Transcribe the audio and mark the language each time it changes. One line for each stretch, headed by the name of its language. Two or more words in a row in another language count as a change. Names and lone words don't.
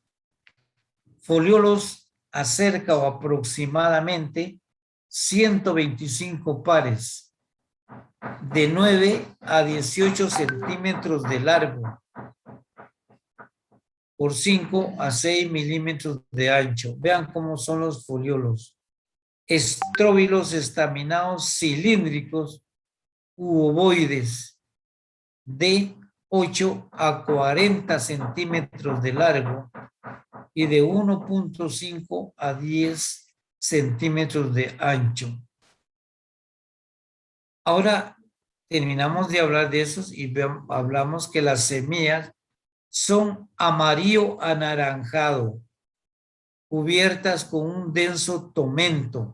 Spanish: Foliolos acerca o aproximadamente 125 pares, de 9 a 18 centímetros de largo, por 5 a 6 milímetros de ancho. Vean cómo son los foliolos. Estróbilos estaminados cilíndricos u ovoides, de 8 a 40 centímetros de largo y de 1.5 a 10 centímetros de ancho. Ahora terminamos de hablar de esos y hablamos que las semillas son amarillo anaranjado, cubiertas con un denso tomento.